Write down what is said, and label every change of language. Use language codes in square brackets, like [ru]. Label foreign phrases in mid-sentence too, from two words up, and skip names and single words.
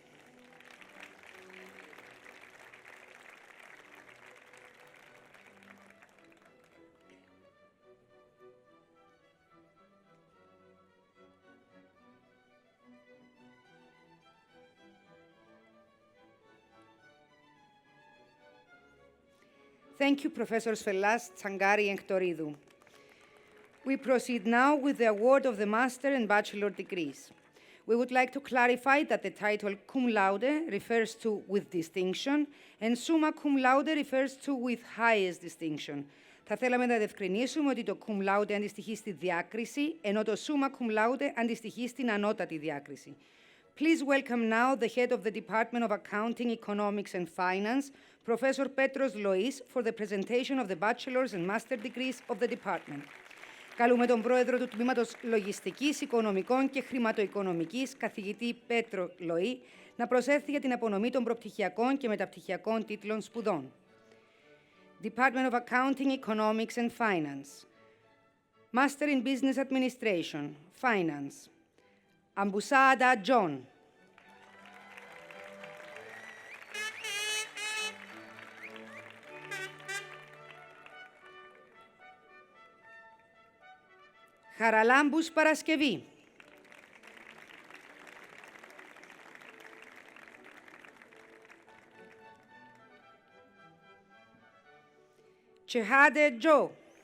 [en] Thank you, Professors Fellas, Tsangari, and Toridou. We proceed now with the award of the master and bachelor degrees. We would like to clarify that the title [la] cum laude [en] refers to with distinction and [la] summa cum laude [en] refers to with highest distinction. [el] Θα θέλαμε να διευκρινίσουμε ότι το [la] cum laude [el] αντιστοιχεί στη διάκριση, ενώ το [la] summa cum laude [el] αντιστοιχεί στην ανώτατη διάκριση. [en] Please welcome now the head of the Department of Accounting, Economics and Finance, Professor Petros Lois, for the presentation of the bachelor's and master degrees of the department. [el] Καλούμε τον πρόεδρο του Τμήματος Λογιστικής, Οικονομικών και Χρηματοοικονομικής, καθηγητή Πέτρο Λοή, να προσέλθει για την απονομή των προπτυχιακών και μεταπτυχιακών τίτλων σπουδών. [en] Department of Accounting, Economics and Finance. Master in Business Administration, Finance. Ambusada John. [el] Χαραλάμπους Παρασκευή. Τσεχάδε Τζο.